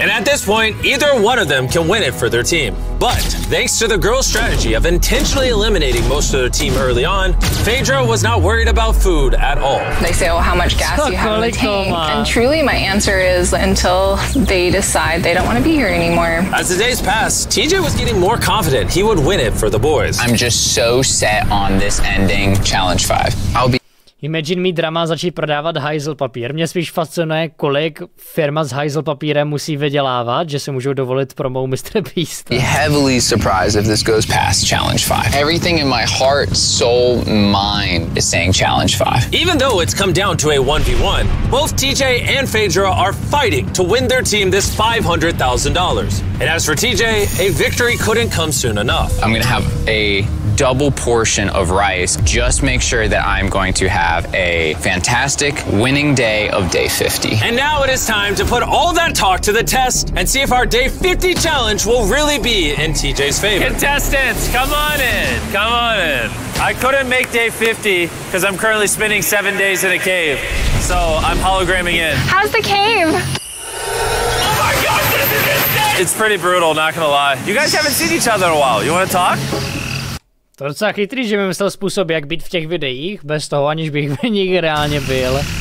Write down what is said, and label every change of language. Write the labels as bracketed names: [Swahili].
[English] And at this point, either one of them can win it for their team. But thanks to the girls' strategy of intentionally eliminating most of their team early on, Phaedra was not worried about food at all. They say, oh, how much gas you have in the tank? And truly my answer is until they decide they don't want to be here anymore. As the days passed, TJ was getting more confident he would win it for the boys. I'm just so set on this ending challenge 5. I'll be [Czech] Imagine mít drama začít prodávat hajzl papír. Mě spíš fascinuje, kolik firma s hajzl papírem musí vydělávat, že si můžou dovolit promou MrBeast. [English] Be heavily surprised if this goes past challenge 5. Everything in my heart, soul, mind is saying challenge 5. Even though it's come down to a 1v1, both TJ and Phaedra are fighting to win their team this $500,000. And as for TJ, a victory couldn't come soon enough. I'm gonna have a double portion of rice. Just make sure that I'm going to have a fantastic winning day of day 50. And now it is time to put all that talk to the test and see if our day 50 challenge will really be in TJ's favor. Contestants, come on in. Come on in. I couldn't make day 50 because I'm currently spending 7 days in a cave. So I'm hologramming in. How's the cave? Oh my God, this is insane! It's pretty brutal, not gonna lie. You guys haven't seen each other in a while. You want to talk? [Czech] To je docela chytrý, že vymyslel způsob, jak být v těch videích, bez toho, aniž bych v nich reálně byl.